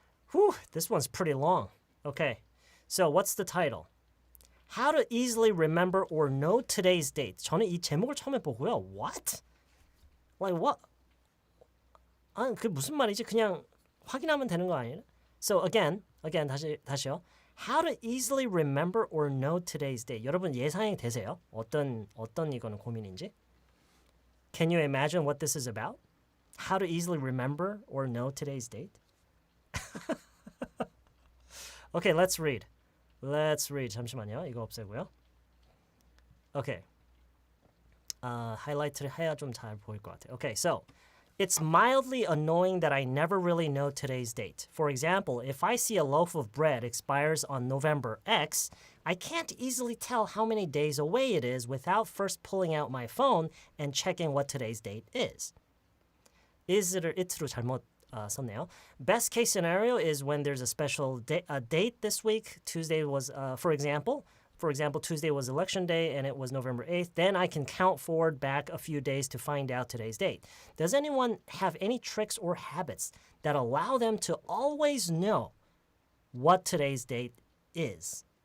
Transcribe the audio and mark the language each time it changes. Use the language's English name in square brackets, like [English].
[English] Whew, this one's pretty long. Okay, so what's the title? How to easily remember or know today's date. [Korean] 저는 이 제목을 처음에 보고요. [English] What? Like what? [Korean] 그게 무슨 말이지? 그냥 확인하면 되는 거 아니에요? [English] So again, [Korean] 다시요. [English] How to easily remember or know today's date. [Korean] 여러분 예상이 되세요? 어떤 이거는 고민인지? [English] Can you imagine what this is about? How to easily remember or know today's date? Okay, let's read. [Korean] 잠시만요. 이거 없애고요. [English] Okay. [Korean] 하이라이트를 해야 좀 잘 보일 것 같아요. [English] Okay, so it's mildly annoying that I never really know today's date. For example, if I see a loaf of bread expires on November X, I can't easily tell how many days away it is without first pulling out my phone and checking what today's date is. [Korean] is를 it로 잘못 썼네요. [English] Best case scenario is when there's a special date this week. Tuesday was, for example, Tuesday was election day and it was November 8th. Then I can count forward back a few days to find out today's date. Does anyone have any tricks or habits that allow them to always know what today's date is?